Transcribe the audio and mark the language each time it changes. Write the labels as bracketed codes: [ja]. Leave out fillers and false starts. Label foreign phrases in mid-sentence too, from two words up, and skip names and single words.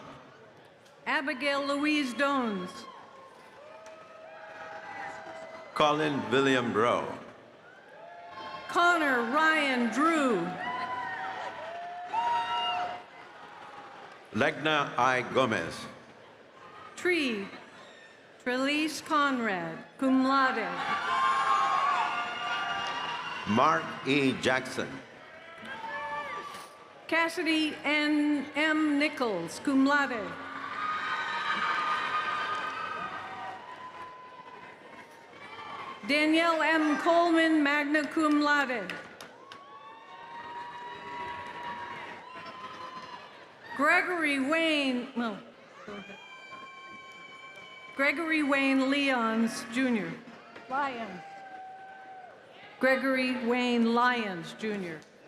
[en] Abigail Louise Dones. Colin William Rowe. Connor Ryan Drew. Legna I. Gomez. Trelise Conrad, cum laude. Mark E. Jackson. Cassidy N. M. Nichols, cum laude. Danielle M. Coleman, magna cum laude. Gregory Wayne, go ahead. Gregory Wayne Lyons, Jr. Lyons. Gregory Wayne Lyons, Jr.